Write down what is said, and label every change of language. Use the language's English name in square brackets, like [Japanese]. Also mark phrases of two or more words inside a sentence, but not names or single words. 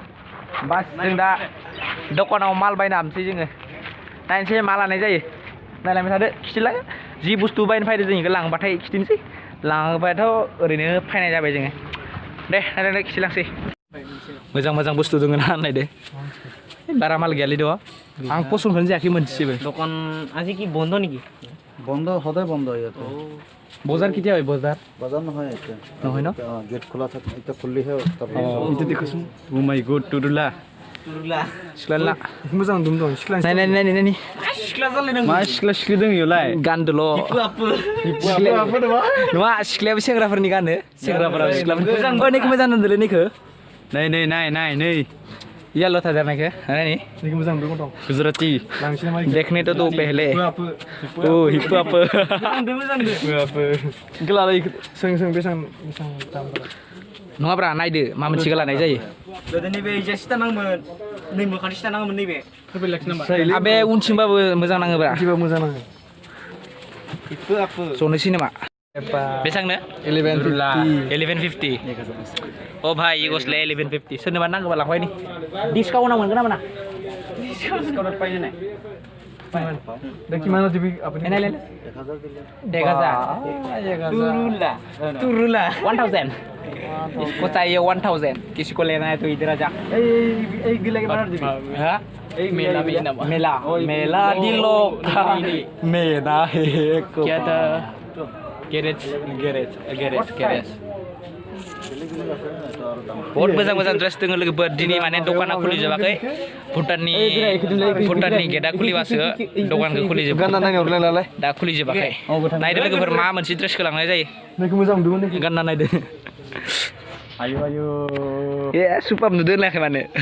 [Bodo] बास जों दा दखानाव माल बायना हाबनोसै जोङो नायनोसै मा लानाय जायो नायलांबाय थादो खिथिलाङो जि बुस्थु बायनो फैदो जों इखो लांबाथाय खिथिनोसै लाङोबाथ' ओरैनो फायनाय जाबाय जोङो दे नायलांदो खिथिलांसै मोजां मोजां बुस्थु दङ ना नायदो बारा माल गैयालै दङ आं पसन्दखौनो जायाखै मोनसेबो [Assamese] দোকান আজি কি বন্ধ নেকি বন্ধ সদায় বন্ধ ইয়াতে বজাৰ কেতিয়া হয় বজাৰ বজাৰ নহয় এতিয়া নহয় ন গেট খোলা থাকে এতিয়া খুলিহে এইটো দেখোচোন [English] oh my god [Assamese] টুৰুলা Turula. [Bodo] सिख्ला मोजां दुम दं सिख्ला नाय Sikla जालाय नों मा सिख्ला सिख्लि दङ इयावलाय गानदोल' apa नङा सिख्लायाबो सेंग्राफोरनि गानो सेंग्राफोराबो सिख्लाफोरनि नैखौ मोजां नुदोंलै नैखौ नै इयाल' थादेरनायखौ नायनि नैखौ मोजां दुम दं [Hindi] गुजराती देखने तो पहले ओ हिप हप गलालै [Bodo] सों बेसां दामफोरा नङाब्रा नायदो मा मोनसेखौ लानाय जायो नैबे इजा सिटा नांगोन नै मोखानि सिटा नांगोन नैबे आबे उनथिंबाबो मोजां नाङोब्रा बिदिबा मोजां नाङो जनोसै नामा बेसांनो 1150 अ भाई ये गस्लाया 1150 सोरनोबा नांगौबा लांफाय नि डिसकाउन्टआव मोनगोन ना मोना डिसकाउन्ट पाइयो ना दा किमान दिबि आपनि नाय 1000 Turula [Hindi] 1000 इसको चाहिए 1000 किसी को लेना है तो इधर आ जा [Bodo] ए गिला के मार दिबि हाँ मेला दिलो [Hindi] मेला है क्या था [Bodo] गैरेज बहुत मोजां ड्रेस दङ लोगोफोर दिनै माने दखाना खुलिजोबाखै भुटाननि गेटआ खुलिबासो दखानखौ खुलिजोब गानना नायनो हरलाय दा खुलिजोबाखै नायदो लोगोफोर मा मोनसे ड्रेसखौ लांनाय जायो नैखौ मोजां दुम नैखौ गानना नायदो आयु ए सुपार नुदो होनाखै माने